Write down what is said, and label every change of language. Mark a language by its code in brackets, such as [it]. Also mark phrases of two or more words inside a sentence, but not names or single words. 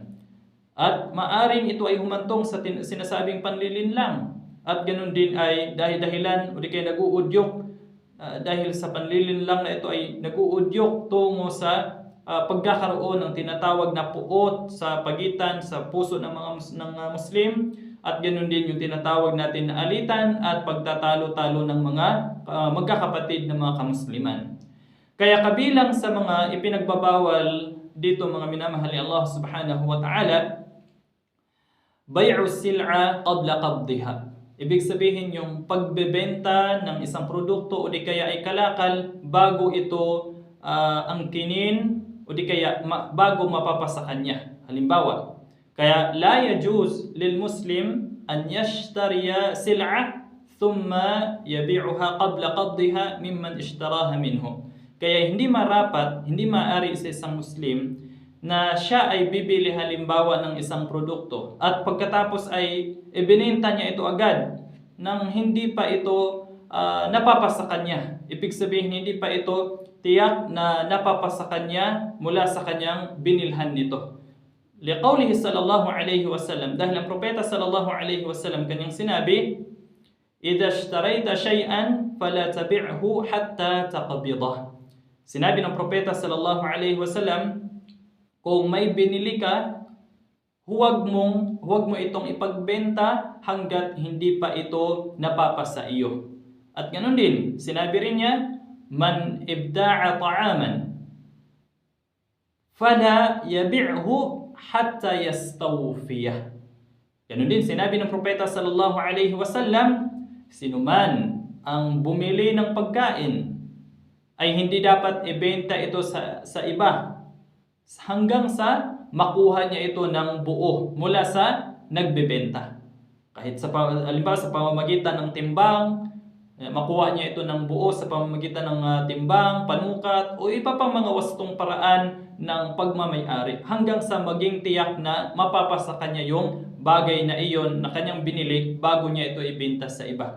[tl] At maaring ito ay humantong sa sinasabing panlilinlang at ganun din ay dahilan o di kaya nag-uudyok dahil sa panlilinlang na ito ay nag-uudyok tungo sa pagkakaroon ng tinatawag na puot sa pagitan sa puso ng mga Muslim at ganoon din yung tinatawag natin na alitan at pagtatalo-talo ng mga magkakapatid na mga kamusliman. Kaya kabilang sa mga ipinagbabawal dito mga minamahal ni Allah [ar] سبحانه وتعالى, بيع سلعة قبل قبضها. [tl] Ibig sabihin yung pagbebenta ng isang produkto o di kaya ay kalakal bago ito angkinin o di kaya bago mapapasa kanya. Halimbawa, kaya [ar] لا يجوز للمسلم أن يشتري سلعة ثم يبيعها قبل قبضها ممن اشتراها منه. [tl] Kaya hindi marapat, hindi maaari sa isang Muslim na siya ay bibili halimbawa ng isang produkto at pagkatapos ay ibinenta niya ito agad nang hindi pa ito napapasa kanya. Ibig sabihin hindi pa ito tiyak na napapasa kanya mula sa kanyang binilhan nito. [ar] لقوله صلى الله عليه وسلم, [tl] dahil ang propeta [ar] صلى الله عليه وسلم [tl] kanyang sinabi, [ar] "إذا اشتريت شيئا فلا تبعه حتى تقبضه." [tl] Sinabi ng propeta [ar] صلى الله عليه وسلم, [tl] kung may binili ka, huwag mo itong ipagbenta hanggat hindi pa ito napapasa iyo. At ganoon din, sinabi rin niya, [ar] من ابتاع طعاما فلا يبعه حتى يستوفيه. [tl] Ganoon din, sinabi ng propeta [ar] صلى الله عليه وسلم, [tl] sinuman ang bumili ng pagkain ay hindi dapat ibenta ito sa iba hanggang sa makuha niya ito ng buo mula sa nagbebenta. Kahit halimbawa sa pamamagitan ng timbang, makuha niya ito ng buo sa pamamagitan ng timbang, panukat, o iba pang mga wastong paraan ng pagmamay-ari hanggang sa maging tiyak na mapapasa kanya yung bagay na iyon na kanyang binili bago niya ito ibenta sa iba.